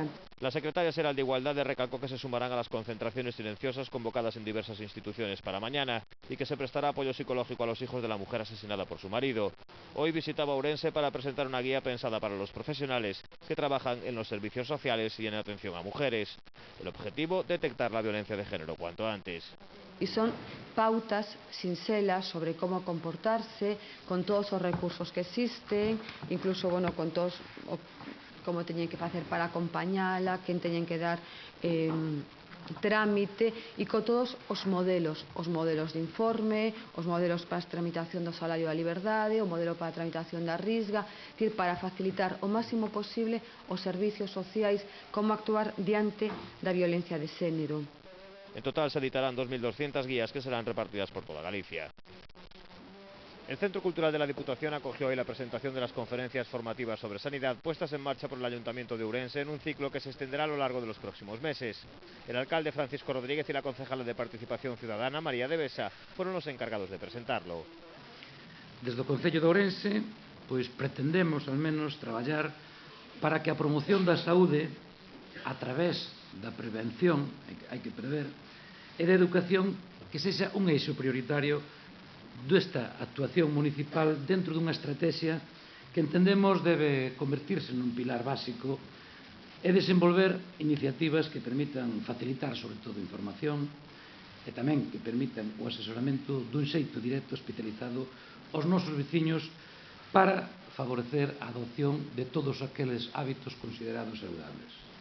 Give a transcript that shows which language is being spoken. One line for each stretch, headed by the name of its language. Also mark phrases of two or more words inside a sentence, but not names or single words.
Spanish: La secretaria xeral de Igualdade recalcó que se sumarán a las concentraciones silenciosas convocadas en diversas instituciones para mañana y que se prestará apoyo psicológico a los hijos de la mujer asesinada por su marido. Hoy visitaba Ourense para presentar una guía pensada para los profesionales que trabajan en los servicios sociales y en atención a mujeres. El objetivo, detectar la violencia de género cuanto antes.
Galician: E son pautas sinxelas sobre como comportarse con todos os recursos que existen, incluso, con todos como teñen que facer para acompañala, quen teñen que dar trámite e con todos os modelos de informe, os modelos para a tramitación do salario da liberdade, o modelo para a tramitación da risga, para facilitar o máximo posible os servicios sociais como actuar diante da violencia de xénero.
Spanish: En total se editarán 2.200 guías que serán repartidas por toda Galicia. El Centro Cultural de la Diputación acogió hoy la presentación de las conferencias formativas sobre sanidad puestas en marcha por el Ayuntamiento de Ourense en un ciclo que se extenderá a lo largo de los próximos meses. El alcalde Francisco Rodríguez y la concejala de Participación Ciudadana, María de Besa, fueron los encargados de presentarlo.
Galician: Desde o Concello de Ourense, pretendemos,
Spanish: al menos,
Galician: traballar para que a promoción da saúde, a través da prevención, hai que prever, e da educación, que sexa un eixo prioritario desta actuación municipal dentro dunha estrategia que entendemos debe convertirse nun pilar básico e desenvolver iniciativas que permitan facilitar, sobre todo, información e tamén que permitan o asesoramento dun xeito directo especializado aos nosos veciños para favorecer a adopción de todos aqueles hábitos considerados saludables.